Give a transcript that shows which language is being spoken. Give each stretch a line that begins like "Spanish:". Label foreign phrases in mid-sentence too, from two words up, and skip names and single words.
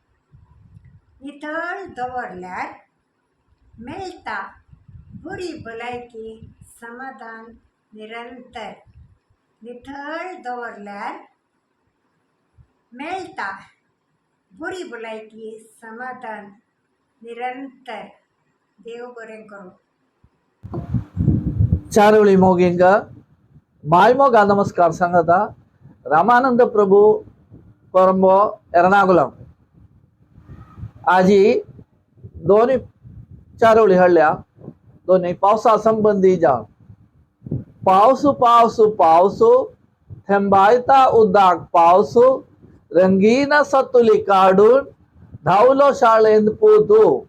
Konkani: नितळ दवरल्यार मेळटा बरी भलायकी समाधान निरंतर. नितळ दवरल्यार मेळटा बरी भलायकी समाधान निरंतर. देव बरें करूं. चारोळी मोगिंग ಮಾಯ್ಮೋಗ ನಮಸ್ಕಾರ ಸಂಘದ ರಾಮಾನಂದ ಪ್ರಭು ಕೊರಂಬೋ एर्नाकुलम. आजी दोन्ही चारोळी हळल्या दोन्ही पावसा संबंधी जावन पावसू पावसू पावसू थेंबायता उदक पावसू रंगीन सतुली काढून धावलो शाळेंत पोतू.